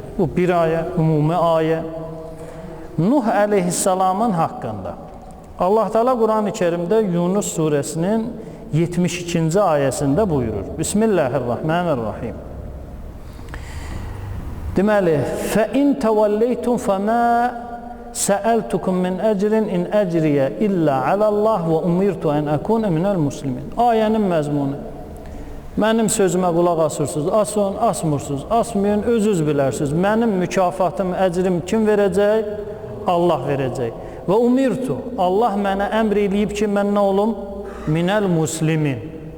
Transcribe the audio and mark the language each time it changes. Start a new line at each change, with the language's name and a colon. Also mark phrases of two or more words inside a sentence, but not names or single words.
Azerbaijani: Bu bir ayə, ümumi ayə. Nuh əleyhissalamın haqqında. Allah Teala Quran-ı Kerimdə Yunus surəsinin 72-ci ayəsində buyurur.
Arabic: بسم الله الرحمن الرحيم.
Azerbaijani: Deməli,
Arabic: فَإِنْ تَوَلَّيْتُمْ فَمَا سَأَلْتُكُمْ مِنْ أَجْرٍ إِنْ أَجْرِيَ إِلَّا عَلَى اللّٰهِ وَأُمِرْتُ أَنْ أَكُونَ مِنَ الْمُسْلِمِينَ.
Azerbaijani: Ayənin məzmunu. Mənim sözümə qulaq asırsınız, asın, asmırsınız, asmayın, özünüz bilərsiniz. Mənim mükafatım, əcrim kim verəcək? Allah verəcək.
Arabic: وأمرت,
Azerbaijani: Allah mənə əmr eləyib ki, mən nə olum?